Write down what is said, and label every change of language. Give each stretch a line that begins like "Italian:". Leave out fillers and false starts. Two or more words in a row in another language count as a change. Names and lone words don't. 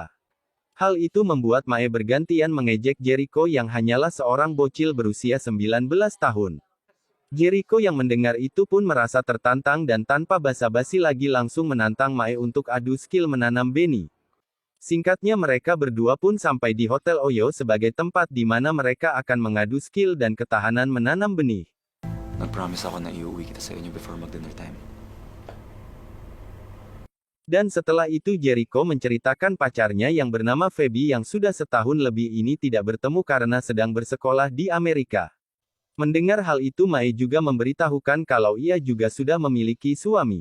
Indonesian: Hal itu membuat Mae bergantian mengejek Jericho yang hanyalah seorang bocil berusia 19 tahun. Jericho yang mendengar itu pun merasa tertantang dan tanpa basa-basi lagi langsung menantang Mae untuk adu skill menanam benih. Singkatnya mereka berdua pun sampai di Hotel Oyo sebagai tempat di mana mereka akan mengadu skill dan ketahanan menanam benih.
Filipino: nag-promise ako na iuwi kita sa inyo before mag-dinner time.
Indonesian: Dan setelah itu Jericho menceritakan pacarnya yang bernama Feby yang sudah setahun lebih ini tidak bertemu karena sedang bersekolah di Amerika. Mendengar hal itu Mae juga memberitahukan kalau ia juga sudah memiliki suami.